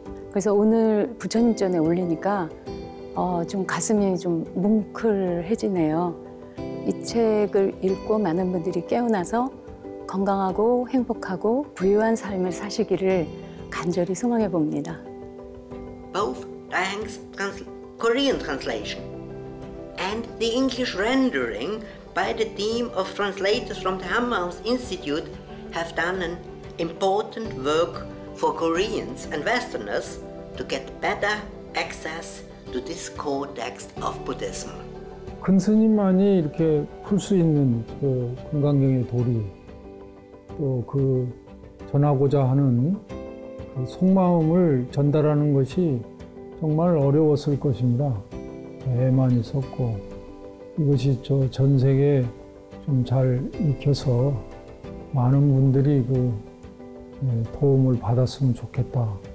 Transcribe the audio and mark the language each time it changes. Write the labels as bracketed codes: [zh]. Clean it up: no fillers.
[ko] 그래서 오늘 부처님 전에 올리니까 좀 가슴이 좀 뭉클해지네요. 이 책을 읽고 많은 분들이 깨어나서 건강하고 행복하고 부유한 삶을 사시기를 간절히 소망해 봅니다. [en] Both Daeng's Korean translation and the English rendering by the team of translators from the Hammaus Institute have done an important work for Koreans and Westerners to get better access to this core text of Buddhism. [ko] 큰 스님만이 이렇게 풀 수 있는 그 금강경의 도리, 또 그 전하고자 하는 그 속마음을 전달하는 것이 정말 어려웠을 것입니다. 애만 있었고, 이것이 저 전 세계에 좀 잘 익혀서 많은 분들이 그 도움을 받았으면 좋겠다.